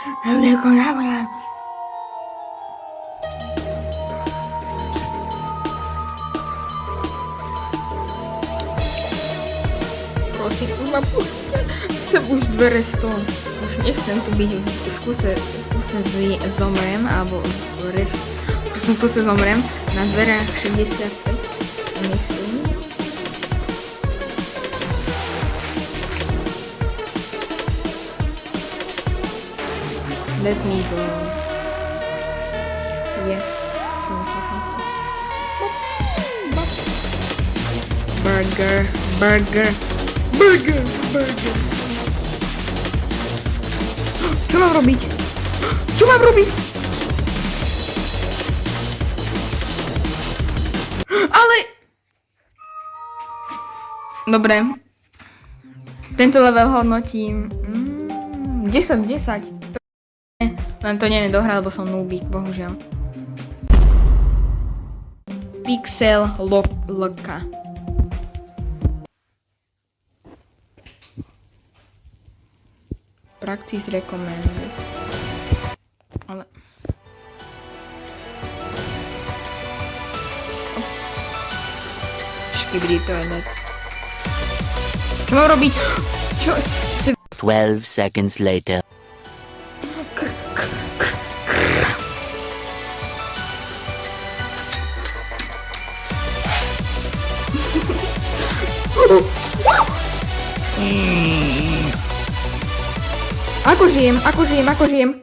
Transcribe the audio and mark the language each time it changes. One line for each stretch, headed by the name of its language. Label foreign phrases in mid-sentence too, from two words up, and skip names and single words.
Slovak: Prosím, už ma pustíte. Chcem už dvere z toho. Už nechcem tu byť v skúse zomrem, alebo v kuse zomrem na dverách 65. Myslím.
English: Let me go. Yes. Burger.
Slovak: Čo mám robiť? Ale... Dobre. Tento level hodnotím 10. Len to neviem dohrať, lebo som noobík, bohužiaľ. Pixel Loka.
English: Practice recommended.
Slovak: Ale... Škibidi toilet. Čo mám robiť? Čo si...
English: 12 seconds later.
Slovak: Ako žijem?